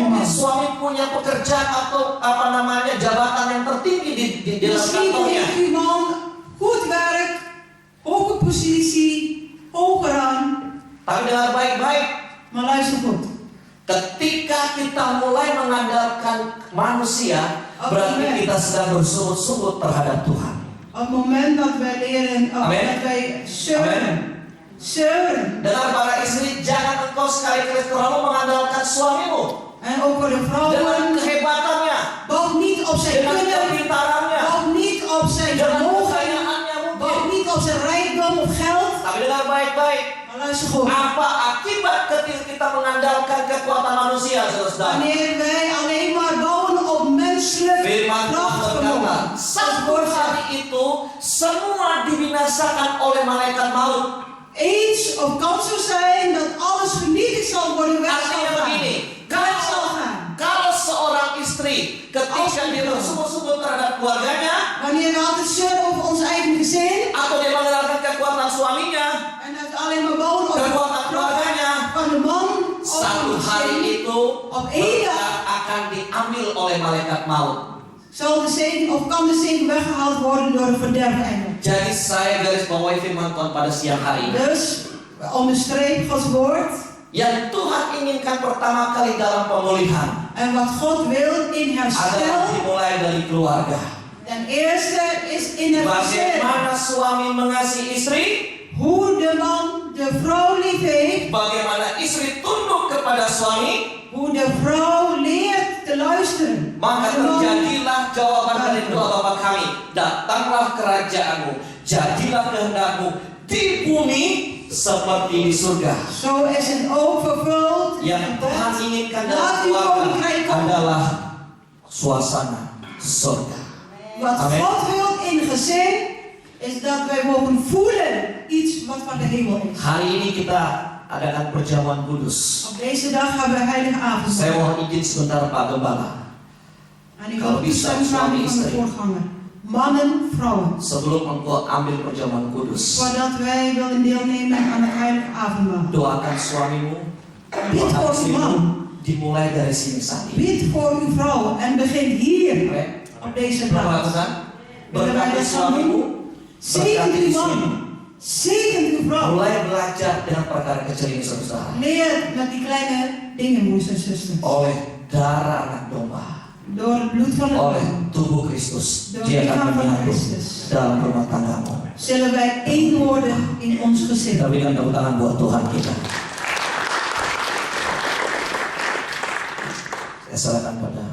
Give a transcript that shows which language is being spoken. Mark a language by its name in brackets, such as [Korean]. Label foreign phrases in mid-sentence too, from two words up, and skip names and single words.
[Indonesian] Mungkin [Dutch] man. [Indonesian] suami punya pekerjaan atau apa namanya jabatan yang tertinggi di dalam [Dutch] Misschien [Indonesian] kantornya. [Dutch] heeft uw man goed werk, hoge positie, hoge rang. [Indonesian] Tapi dengar baik-baik, [Dutch] Maar luister goed. [Indonesian] ketika kita mulai mengandalkan manusia, berarti kita sedang bersungut-sungut terhadap Tuhan. [Dutch] Op het moment dat wij leren, [Indonesian] Amen. [Dutch] dat wij zeuren. [Indonesian] Dengar para istri, jangan engkau sekali-kali terlalu mengandalkan suamimu [Dutch] En ook voor de [Indonesian] dengan [Dutch] vrouwen, [Indonesian] kehebatannya, [Dutch] bouw niet op zijn [Indonesian] dengan [Dutch] kunnen, [Indonesian] kepintarannya, [Dutch] bouw niet op zijn [Indonesian] dengan [Dutch] vermogen, [Indonesian] kekayaannya mungkin. [Dutch] bouw niet op zijn rijkdom of geld. [Indonesian] Tapi dengar baik-baik, [Dutch] Maar luister goed. [Indonesian] apa akibat ketika kita mengandalkan kekuatan manusia, saudara? [Dutch] Wanneer wij alleen maar bouwen op menselijk [Indonesian] Firman Tuhan berkata, [Dutch] krachtvermogen. [Indonesian] satu hari itu semua dibinasakan oleh malaikat maut. [Dutch] Eens of kan zo zijn dat alles vernietigd zal worden, weg zal [Indonesian] Artinya [Dutch] gaan. [Indonesian] begini, [Dutch] Weg zal gaan. [Indonesian] kalau seorang istri ketika dia bersungguh-sungguh terhadap keluarganya [Dutch] Wanneer we altijd zeuren over ons eigen gezin [Indonesian] atau dia mengandalkan kekuatan suaminya, [Dutch] en het alleen maar bouwen op de [Indonesian] kekuatan [Dutch] kracht [Indonesian] keluarganya, [Dutch] van de man of van [Indonesian] satu [Dutch] het [Indonesian] hari [Dutch] gezin, [Indonesian] itu [Dutch] op één dag [Indonesian] berkat akan diambil oleh malaikat maut. [Dutch] zal de zegen of kan de zegen weggehaald worden door de verderfengel. [Indonesian] Jadi saya garis bawahi firman Tuhan pada siang hari ini. [Dutch] Dus onderstreep Gods woord [Indonesian] Yang Tuhan inginkan pertama kali dalam pemulihan [Dutch] en wat God wil in [Indonesian] adalah [Dutch] herstel. [Indonesian] dimulai dari keluarga. [Dutch] Ten eerste is in het gezin. [Indonesian] Bagaimana suami mengasihi istri, [Dutch] Hoe de man de vrouw lief heeft, [Indonesian] bagaimana istri tunduk kepada suami, [Dutch] hoe de vrouw leert te luisteren. [Indonesian] maka [Dutch] De man- [Indonesian] terjadilah jawaban dari doa Bapa kami. Datanglah kerajaanmu, jadilah kehendakmu di bumi seperti di surga. [Dutch] Zo is het ook vervuld. [Indonesian] Yang Tuhan inginkan dalam [Dutch] Laat uw [Indonesian] keluarga [Dutch] koninkrijk komen. [Indonesian] adalah suasana surga. [Dutch] Wat [Indonesian] Amen. [Dutch] God wil in gezin is dat wij mogen voelen iets wat van de hemel is. [Indonesian] Hari ini kita adakan perjamuan kudus. [Dutch] Op deze dag hebben we heilige [Indonesian] Saya [Dutch] avondmaal. [Indonesian] mohon izin sebentar Pak Gembala. [Dutch] En ik [Indonesian] Kalau [Dutch] wil [Indonesian] bisa, [Dutch] toestemming [Indonesian] suami [Dutch] vragen van de [Indonesian] istri. [Dutch] voorganger. Mannen, vrouwen. [Indonesian] Sebelum engkau ambil perjamuan kudus, [Dutch] Voordat wij willen deelnemen aan het heilige avondmaal. [Indonesian] doakan suamimu, [Dutch] Bid [Indonesian] doakan [Dutch] voor uw [Indonesian] istrimu, [Dutch] man. [Indonesian] dimulai dari sini saat ini. [Dutch] Bid voor uw vrouw en begin hier [Indonesian] Oke? [Dutch] op deze [Indonesian] Belum [Dutch] plaats. [Indonesian] lakukan? [Dutch] Willen wij [Indonesian] Berkati [Dutch] dat gaan [Indonesian] suamimu, [Dutch] doen? Zegent [Indonesian] berkati [Dutch] uw [Indonesian] istrimu. [Dutch] man. Zegent uw vrouw. [Indonesian] Mulai belajar dengan perkara kecil ini saudara. [Dutch] Leer met die kleine dingen, broers en zusters. [Indonesian] Oleh darah anak domba, [Dutch] Door het bloed van het [Indonesian] oleh [Dutch] lam [Indonesian] tubuh Kristus, [Dutch] Door [Indonesian] dia [Dutch] lichaam [Indonesian] akan [Dutch] van [Indonesian] menyatu [Dutch] Christus. [Indonesian] dalam rumah tanggamu. [Dutch] zullen wij één worden in ons gezin. [Indonesian] Kita berikan tepuk tangan buat Tuhan kita. Saya serahkan